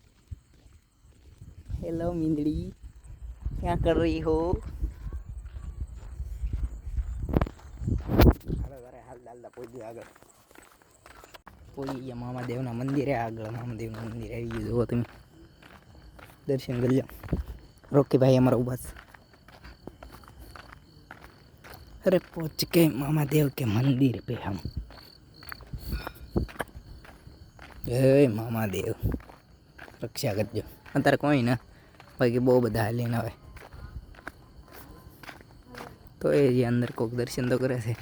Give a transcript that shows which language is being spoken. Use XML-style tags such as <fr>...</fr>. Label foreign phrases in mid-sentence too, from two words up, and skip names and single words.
<hi>હેલો મીંદડી, क्या कर रही हो?</hi> <gu>હાલો તારે હાલતા હાલતા પહોંચ્યું આગળ. પહોંચી ગયા મામાદેવના મંદિરે. આગળ મામાદેવનું મંદિર આવી ગયું. જુઓ તમે, દર્શન કરી લો. રોકીભાઈ અમારા ઊભા છે.</gu> <hi>अरे पहुँच के मामा देव के मंदिर पे हम. जय मामा देव, रक्षा करजो.</hi> <gu>અત્યારે કોઈ ના બાકી બહુ બધા હાલીને આવે તો એ જે અંદર કોઈક દર્શન તો કરે છે.</gu>